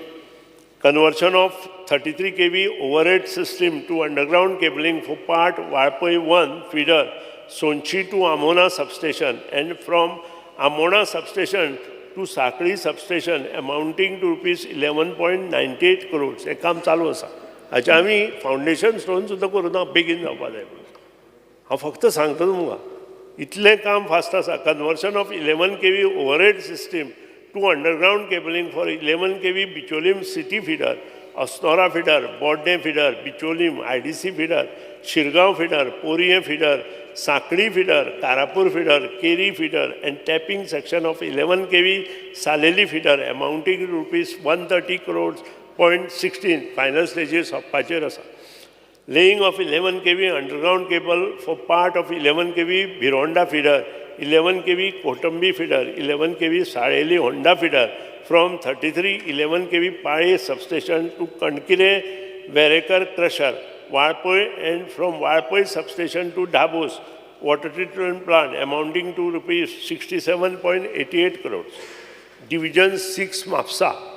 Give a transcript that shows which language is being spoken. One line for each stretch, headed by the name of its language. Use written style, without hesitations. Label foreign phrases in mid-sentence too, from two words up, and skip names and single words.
English: Conversion of 33 kV overhead system to underground cabling for part Walpoi 1 feeder, Sonchi to Amona substation and from Amona substation to Sakri substation amounting to rupees 11.98 crores.
Konkani: हे काम चालू आसा. हाचे आमी
English: foundation stone
Konkani: सुद्दां करूना बेगीन जावपा जाय म्हणून. हांव फक्त सांगता तुमकां इतलें काम फास्ट आसा.
English: Conversion of 11 kV overhead system to underground cabling for 11 kV Bicholim city feeder, Asnora feeder, Bodne feeder, Bicholim, IDC feeder, Shirgaon feeder, Poriye feeder, Sakri feeder, Karapur feeder, Keri feeder and tapping section of 11 kV Saleli feeder amounting to rupees 130 crores .16 final stages of Pacherasa. Laying of 11 kV underground cable for part of 11 kV Bironda feeder, 11 kV Kotambi feeder, 11 kV Sareli Honda feeder from 33 11 kV Pare substation to Kankire Verekar crusher, Walpoi and from Walpoi substation to Dabos water treatment plant amounting to rupees 67.88 crores. Division 6 MAPSA.